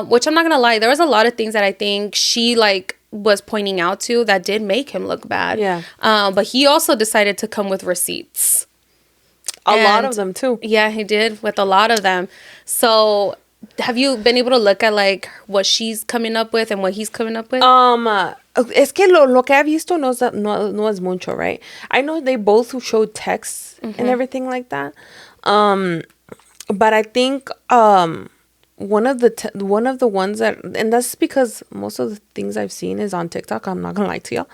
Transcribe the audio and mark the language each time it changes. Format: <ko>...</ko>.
<en>Which I'm not gonna lie, there was a lot of things that I think she like was pointing out to that did make him look bad. Yeah. But he also decided to come with receipts. A lot of them too. Yeah, he did with a lot of them. So have you been able to look at like what she's coming up with and what he's coming up with?</en> <es>Es que lo que he visto no es mucho, right?</es> <en>I know they both showed texts and everything like that. But I think one of the ones that, and that's because most of the things I've seen is on TikTok. I'm not gonna lie to y'all.</en>